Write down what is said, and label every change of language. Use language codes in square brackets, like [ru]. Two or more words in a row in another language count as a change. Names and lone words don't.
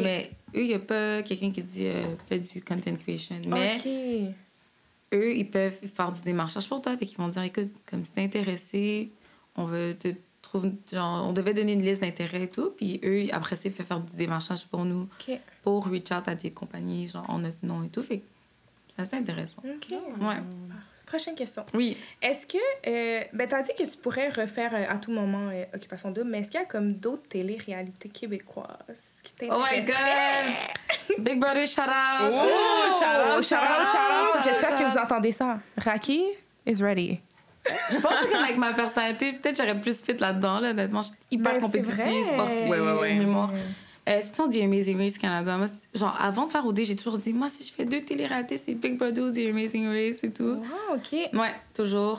[fr] Mais eux, il n'y a pas quelqu'un qui dit fais du [en] content creation. [fr] Mais eux, ils peuvent faire du démarchage pour toi. Fait qu'ils vont dire écoute, comme si t'es intéressé, on veut te trouver... Genre, on devait donner une liste d'intérêts et tout. Puis eux, après ça, ils peuvent faire du démarchage pour nous. Pour [en] reach out [fr] à des compagnies, genre en notre nom et tout. Fait que c'est assez intéressant. OK. Ouais. Prochaine question. Oui. Est-ce que... t'as dit que tu pourrais refaire à tout moment Occupation Double, mais est-ce qu'il y a comme d'autres télé-réalités québécoises qui t'intéresseraient? [en] Oh my God! Big Brother, shout out! Oh, shout out! [fr] J'espère que vous entendez ça. [en] Raki is ready. [fr] Je pense que comme avec ma personnalité, peut-être j'aurais plus fit là-dedans. Là, honnêtement, je suis hyper compétitive, sportive, mémoire. Sinon, The Amazing Race Canada, moi, genre, avant de faire OD, j'ai toujours dit, moi, si je fais 2 télé-réalités, c'est Big Brother ou The Amazing Race et tout. Wow, OK. Ouais, toujours.